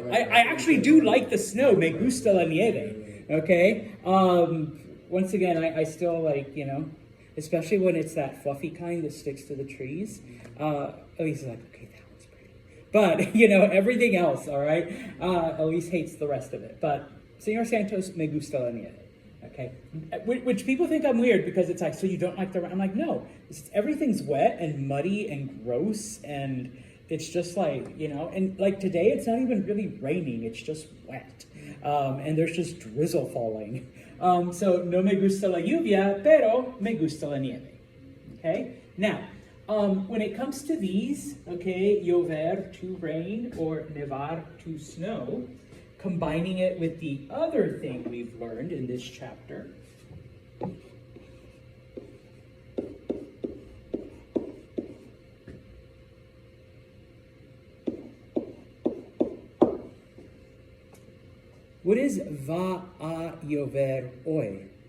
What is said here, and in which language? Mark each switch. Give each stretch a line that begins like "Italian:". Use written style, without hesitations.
English: I actually do like the snow.
Spanish: Me gusta la nieve.
English: Okay? Once again, I still like, you know, especially when it's that fluffy kind that sticks to the trees. Elise is like, okay, that one's pretty. But, you know, everything else, all right? Elise hates the rest of it. But
Spanish: Señor Santos, me gusta la nieve.
English: Okay? Which people think I'm weird because it's like, so you don't like the rain? I'm like, no. Everything's wet and muddy and gross, and it's just like, you know, and like today it's not even really raining, it's just wet. And there's just drizzle falling. So
Spanish: no me gusta la lluvia, pero me gusta la nieve.
English: Okay? Now, when it comes to these, okay, llover, to rain, or nevar, to snow, combining it with the other thing we've learned in this chapter, what is
Spanish: va a llover hoy?